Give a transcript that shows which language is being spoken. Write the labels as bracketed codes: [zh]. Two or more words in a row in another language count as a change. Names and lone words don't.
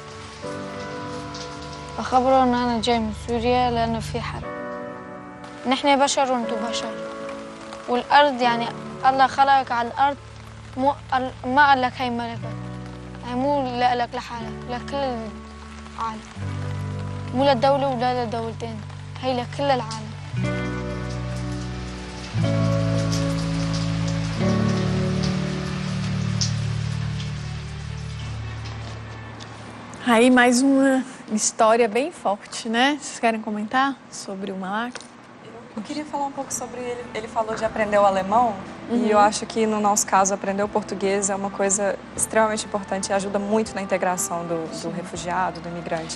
[ar] بخبروا ان انا جاي من سوريا لانه في حرب، نحن بشر وانتو بشر، والارض يعني الله خلقك على الارض، ما قال لك هي ملكك، يعني مو لك لحالك، لكل العالم، مو للدولة ولا للدولتين، هي لكل العالم. [pt] Aí mais uma história bem forte, né? Vocês querem comentar sobre o Malak? Eu queria falar um pouco sobre ele. Ele falou de aprender o alemão, e eu acho que no nosso caso aprender o português é uma coisa extremamente importante e ajuda muito na integração do refugiado, do imigrante.